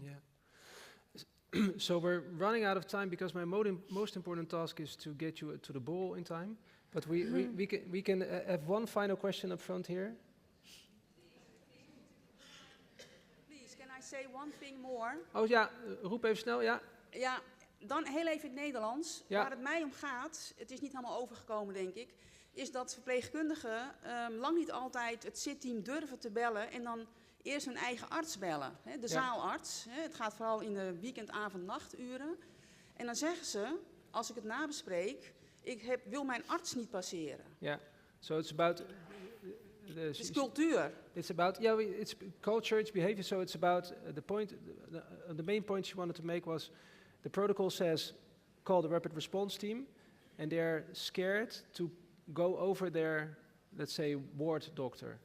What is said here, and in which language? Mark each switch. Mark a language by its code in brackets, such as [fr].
[en] Yeah. So we're running out of time, because my most important task is to get you to the ball in time. But we can have one final question up front here. Please, can I say one thing more? [nl] Oh ja, roep even snel, ja. Ja, dan heel even in het Nederlands. Ja. Waar het mij om gaat, het is niet helemaal overgekomen denk ik, is dat verpleegkundigen lang niet altijd het zitteam durven te bellen en dan eerst hun eigen arts bellen. Hè, de zaalarts. Hè, het gaat vooral in de weekend, avond, nachturen. En dan zeggen ze, als ik het nabespreek, wil mijn arts niet passeren. [en] Yeah, so it's about... [nl] Het is cultuur. [en] It's about, it's culture, it's behavior, so it's about the point, the main point she wanted to make was, the protocol says, call the rapid response team, and they're scared to go over their, let's say, ward doctor.